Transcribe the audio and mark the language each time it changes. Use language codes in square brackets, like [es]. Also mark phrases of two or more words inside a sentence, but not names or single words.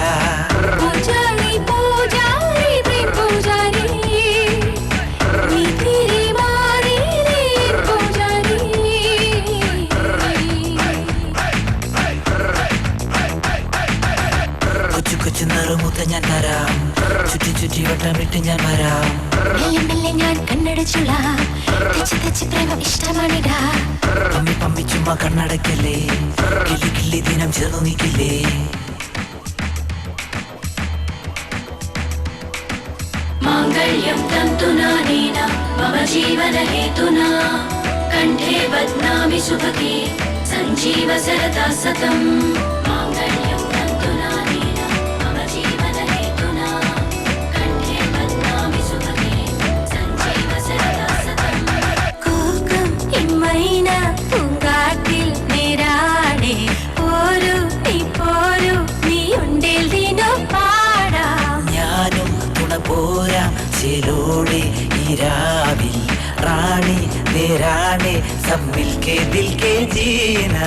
[hi] पुजारी पुजारी प्रेम पुजारी नी तेरे मारे रे पुजारी. कुछ कुछ [ml] नറുമുത്ത ഞാൻ തരാം, ചുറ്റി ചുറ്റി വട്ടമിട്ട് ഞാൻ വരാം. മെല്ലെ മെല്ലെ ഞാൻ കണ്ണടച്ചോളാം, തെച്ച് തെച്ച് പ്രേമം ഇഷ്ടമാണിടാ. പമ്മി പമ്മി ചുമ്മാ കണ്ണടക്കല്ലേ, കിള്ളി കിള്ളി ദിനം ചേർന്നു നിൽക്കില്ലേ. [sa] मांगल्यं तन्तुना नेन मम जीवन हेतुना कंठे बध्नामि सुभगे संजीव सरदा सतम्. मांगल्यं तन्तुना नेन मम जीवन हेतुना कंठे बध्नामि सुभगे संजीव सरदा सतम्. [ml] മൈന പൂങ്കാറ്റിൽ നേരാണേ പോരു നീ ഉണ്ടേൽ ദിനോ പാടാം ഞാനും തുണ പോരാം ചേലോടെ ഈ രാവിൽ റാണി നേരാണേ [hi] सब मिलके दिल के जीना